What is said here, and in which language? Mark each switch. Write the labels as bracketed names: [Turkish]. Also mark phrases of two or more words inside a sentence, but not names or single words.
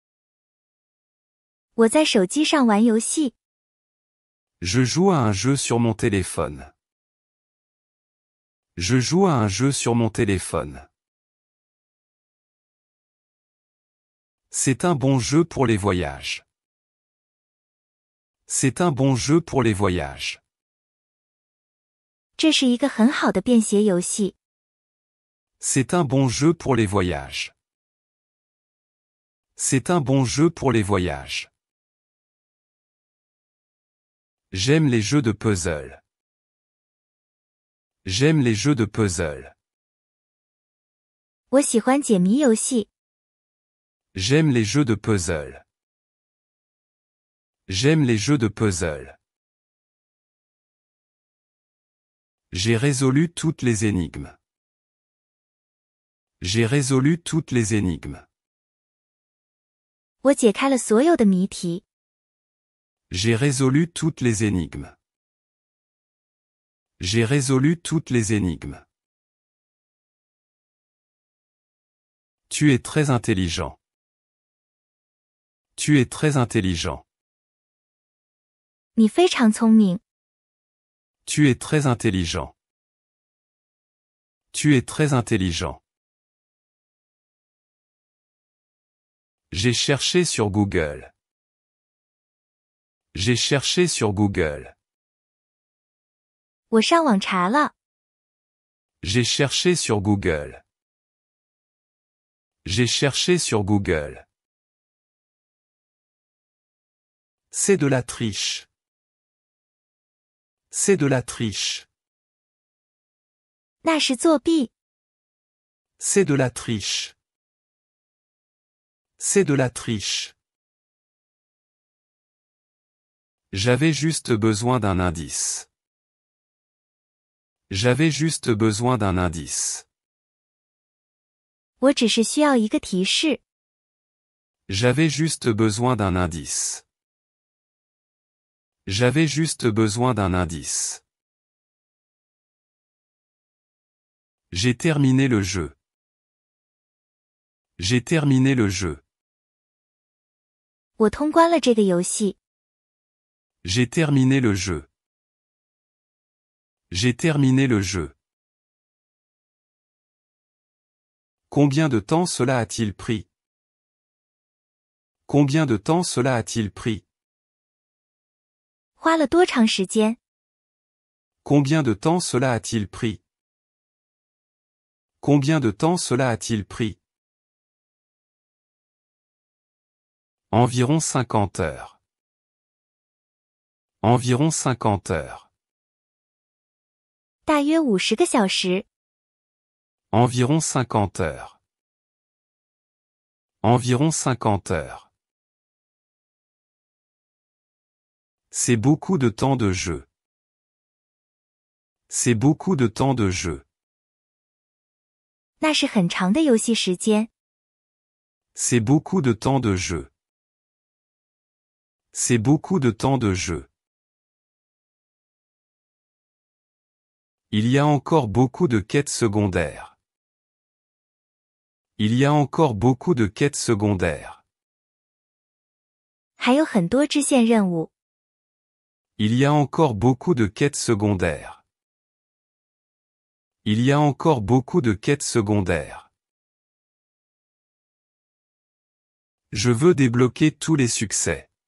[Chinese] 我在手机上玩游戏。 [French] Je joue à un jeu sur mon téléphone. Je joue à un jeu sur mon téléphone. C'est un bon jeu pour les voyages. C'est un bon jeu pour les voyages. [Chinese] 这是一个很好的便携游戏。 [French] C'est un bon jeu pour les voyages. C'est un bon jeu pour les voyages. J'aime les jeux de puzzle. J'aime les jeux de puzzle. [Chinese] 我喜欢解谜游戏。 [French] J'aime les jeux de puzzle. J'aime les jeux de puzzle. J'ai résolu toutes les énigmes. J'ai résolu toutes les énigmes. [Chinese] 我解开了所有的谜题。 [French] J'ai résolu toutes les énigmes. J'ai résolu toutes les énigmes. Tu es très intelligent. Tu es très intelligent. [Chinese] 你非常聪明。 [French] Tu es très intelligent. Tu es très intelligent. J'ai cherché sur Google. J'ai cherché sur Google. [Chinese] 我上网查了。 [French] J'ai cherché sur Google. J'ai cherché sur Google. C'est de la triche. C'est de la triche. [Chinese] 那是作弊。 [French] C'est de la triche. C'est de la triche. J'avais juste besoin d'un indice. J'avais juste besoin d'un indice. [Chinese] 我只是需要一个提示。 [French] J'avais juste besoin d'un indice. J'avais juste besoin d'un indice. J'ai terminé le jeu. J'ai terminé le jeu. [Chinese] 我通关了这个游戏。 [French] J'ai terminé le jeu. J'ai terminé le jeu. Combien de temps cela a-t-il pris? Combien de temps cela a-t-il pris? [Chinese] 花了多长时间？ [French] Combien de temps cela a-t-il pris? Combien de temps cela a-t-il pris? Environ 50 heures. Environ 50 heures. [Chinese] 大约50个小时。 [French] Environ 50 heures. Environ 50 heures. C'est beaucoup de temps de jeu. C'est beaucoup de temps de jeu. [Chinese] 那是很长的游戏时间。 [French] C'est beaucoup de temps de jeu. C'est beaucoup de temps de jeu. Il y a encore beaucoup de quêtes secondaires. Il y a encore beaucoup de quêtes secondaires. [Chinese] 还有很多支线任务。 [French] Il y a encore beaucoup de quêtes secondaires. Il y a encore beaucoup de quêtes secondaires. Je veux débloquer tous les succès.